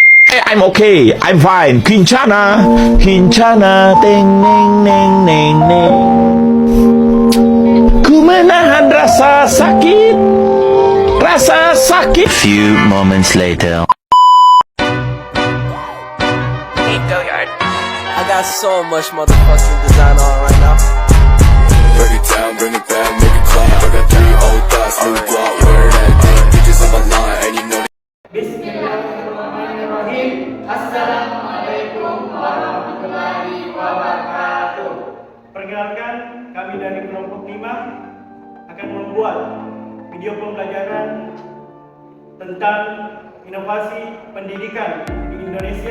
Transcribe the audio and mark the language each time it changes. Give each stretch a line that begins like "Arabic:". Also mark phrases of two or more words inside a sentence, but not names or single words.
English: I'm okay, I'm fine. Kincana, kincana, teng neng neng neng neng.
Indonesian: Ku menahan rasa sakit, rasa sakit.
English: Few moments later. I got so much motherfucking design on right now. Break it down, bring it back, make it clap. I got 3 old thoughts, new guap, where that damn bitches on my line, and you know.
Arabic: بسم الله الرحمن الرحيم. السلام عليكم ورحمة الله وبركاته.
Indonesian: Perkenalkan, kami dari kelompok 5 akan membuat video pembelajaran tentang inovasi pendidikan di Indonesia.